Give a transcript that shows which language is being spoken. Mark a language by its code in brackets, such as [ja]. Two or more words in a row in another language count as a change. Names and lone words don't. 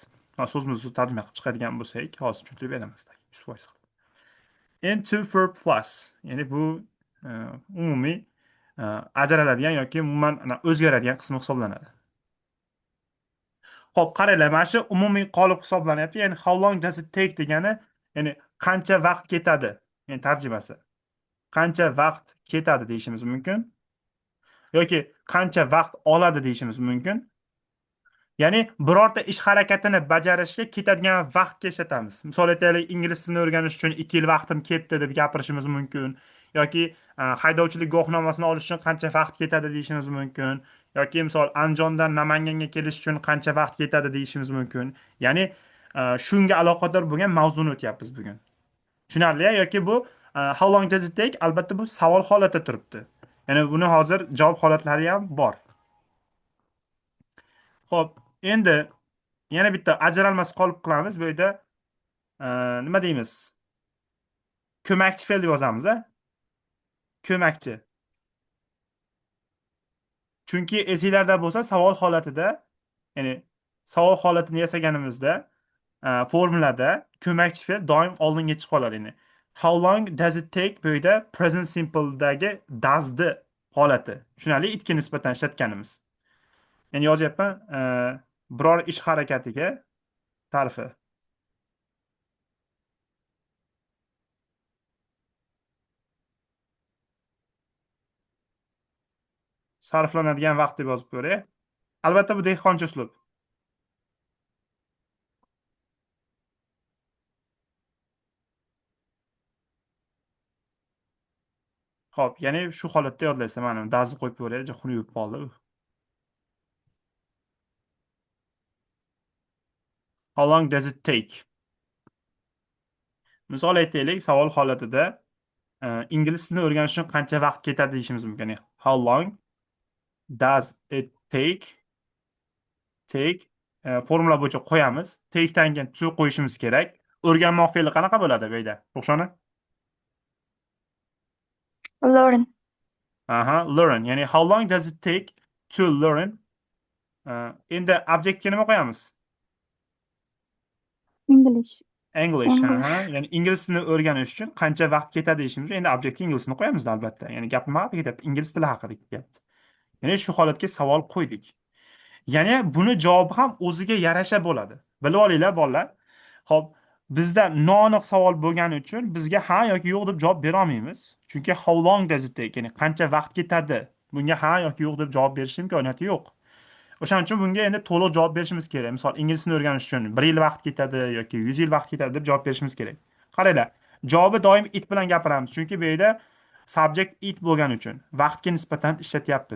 [uz] So'zimizni tarjima qilib chiqadigan bo'lsak, hozir tushuntirib beramiz. [en] 100%. Into verb plus. [uz] Ya'ni bu umumiy ajraladigan yoki umuman o'zgaradigan qismi hisoblanadi. Xo'p, qaranglar, mana shu umumiy qolip hisoblanyapti. Ya'ni [en] how long does it take [uz] degani, ya'ni qancha vaqt ketadi, ya'ni tarjimasi. Qancha vaqt ketadi deyishimiz mumkin yoki qancha vaqt oladi deyishimiz mumkin. Ya'ni birorta ish harakatini bajarishga ketadigan vaqtga ishlatamiz. Misol aytaylik, ingliz tilini o'rganish uchun 2 yil vaqtim ketdi deb gapirishimiz mumkin. Yoki haydovchilik guvohnomasini olish uchun qancha vaqt ketadi deyishimiz mumkin. Yoki misol Andijondan Namanganga kelish uchun qancha vaqt ketadi deyishimiz mumkin. Ya'ni shunga aloqador bo'lgan mavzuni o'tyapmiz bugun. Tushunarli? Yoki bu [en] how long does it take? [uz] Albatta bu savol holatida turibdi. Ya'ni buni hozir javob holatlari ham bor. Xo'p, endi yana bitta ajralmas qolip qilamiz. Bu yerda nima deymiz? Ko'makchi fe'l deb yozamiz, a? Ko'makchi. Chunki esinglarda bo'lsa, savol holatida, ya'ni savol holatini yasaganimizda formulada ko'makchi fe'l doim oldinga chiqib qoladi. Ya'ni [en] how long does it take [uz] bu yerda [en] present simpledagi [uz] does'ni holati. Tushunarli? Itga nisbatan ishlatganimiz. Ya'ni yozyapman biror ish harakatiga ta'rifi. Sarflanadigan vaqt deb yozib ko'ray. Albatta bu dehqoncha uslub. Xo'p, ya'ni shu holatda yodlaysan. Mana dazni qo'yib ko'ray, xunuk yuvib qoldi u. [en] How long does it take? [uz] Misol aytaylik, savol holatida ingliz tilini o'rganish uchun qancha vaqt ketadi deyishimiz mumkin. [en] How long does it take [uz] formula bo'yicha qo'yamiz. Take'dan keyin to qo'yishimiz kerak. O'rganmoq fe'li qanaqa bo'ladi bu yerda? Ruxshona? [en] Learn. Aha, learn. Ya'ni how long does it take to learn? [uz] Endi objectga nima qo'yamiz? [en] English. English. English. Aha. [uz] Ya'ni ingliz tilini o'rganish uchun qancha vaqt ketadi deyishimiz. Endi objektga ingliz tilini qo'yamiz albatta. Ya'ni gap nima haqida ketyapti? Ingliz tili haqida ketyapti. Ya'ni shu holatga savol qo'ydik. Ya'ni buni javobi ham o'ziga yarasha bo'ladi. Bilib olinglar, bolalar. Xo'p, bizda noaniq savol bo'lgani uchun bizga ha yoki yo'q deb javob bera olmaymiz. [en] Chunki how long does it take? [uz] Ya'ni qancha vaqt ketadi? Bunga ha yoki yo'q deb javob berish imkoniyati yo'q. O'shaning uchun bunga endi to'liq javob berishimiz kerak. Misol, ingliz tilini o'rganish uchun 1 yil vaqt ketadi yoki 100 yil vaqt ketadi deb javob berishimiz kerak. Qaranglar, javobi doim it bilan gapiramiz, chunki bu yerda subject it bo'lgani uchun vaqtga nisbatan ishlatyapmiz.